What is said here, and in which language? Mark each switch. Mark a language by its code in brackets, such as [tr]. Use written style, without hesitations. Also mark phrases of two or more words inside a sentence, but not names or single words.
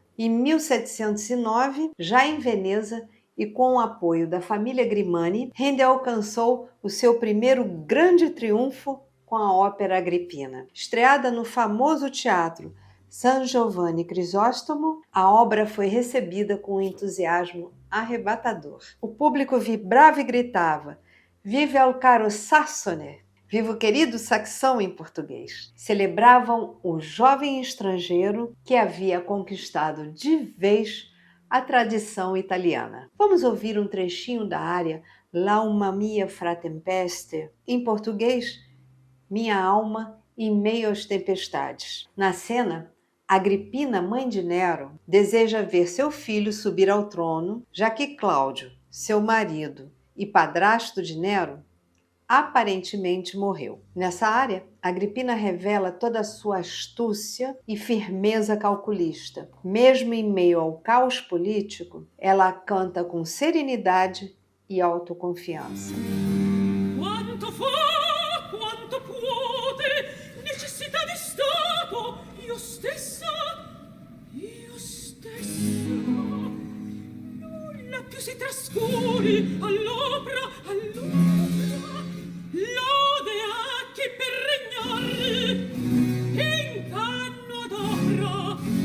[pt] Em 1709, já em Veneza e com o apoio da família Grimani, Handel alcançou o seu primeiro grande triunfo com a ópera Agrippina. Estreada no famoso teatro San Giovanni Crisóstomo, a obra foi recebida com um entusiasmo arrebatador. O público vibrava e gritava: [it] "Vive al caro Sassone!" [pt] Viva o querido saxão em português. Celebravam o jovem estrangeiro que havia conquistado de vez a tradição italiana. Vamos ouvir um trechinho da área [it] L'alma mia fra tempeste, [pt] em português, Minha alma em meio às tempestades. Na cena, Agrippina, mãe de Nero, deseja ver seu filho subir ao trono, já que Cláudio, seu marido e padrasto de Nero, aparentemente morreu. Nessa área, Agrippina revela toda a sua astúcia e firmeza calculista. Mesmo em meio ao caos político, ela canta com serenidade e autoconfiança. [it] Quanto fa, quanto può, necessità di Stato, io stessa, nulla più si trascuri all'opera, lode a chi per regnare, inganno ad opera.